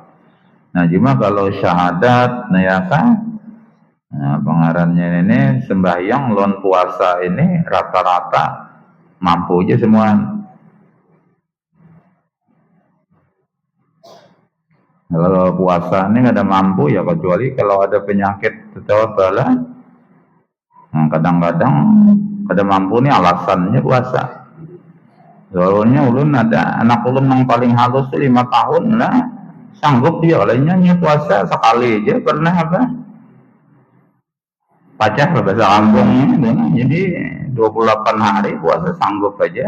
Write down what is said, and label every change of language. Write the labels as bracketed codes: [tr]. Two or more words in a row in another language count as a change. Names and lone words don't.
[bjn] Nah, cuma kalau syahadat, nah ya kan, nah, pengarannya ini sembahyang lon puasa ini rata-rata mampu aja semua. [id] Kalau puasa ini nggak ada mampu ya, kecuali kalau ada penyakit atau bala. [bjn] Nah, kadang-kadang ada mampu nih alasannya puasa. Soalnya ulun ada anak ulun yang paling halus 5 tahun lah, sanggup dia olehnya puasa sekali aja pernah apa? Pacah bahasa kampungnya, jadi 28 hari puasa sanggup aja.